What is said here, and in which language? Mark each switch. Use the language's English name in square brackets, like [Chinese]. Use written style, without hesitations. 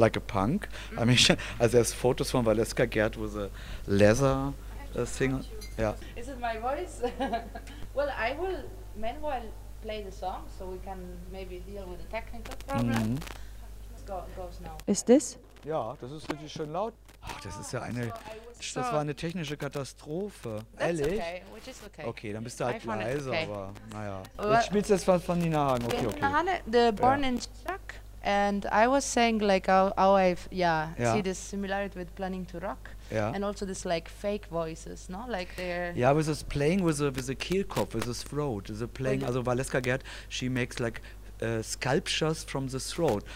[English] like a punk. Mm-hmm. I mean, also there's photos from Valeska Gerd with a leather thing. Yeah. Is it my voice? Well, I will meanwhile play the song so we can maybe deal with the technical problem. Mm-hmm. Goes now. Is this? [German] Ja, das ist richtig schön laut. Oh, das ist ja eine, das war eine technische Katastrophe. [English] That's [German] ehrlich? [English] Okay, which is okay. [German] Okay, dann bist du halt leiser, okay. aber naja. Jetzt spielst du jetzt was von Nina Hagen. Okay, okay. [English] Nina Hagen, the born in Czech, and I was saying like how I see this similarity with Planning to Rock. Yeah. And also this like fake voices, no? Like they're... Yeah, with this playing with the Kehlkopf, with the throat, the playing, also Valeska Gerd, she makes like sculptures from the throat.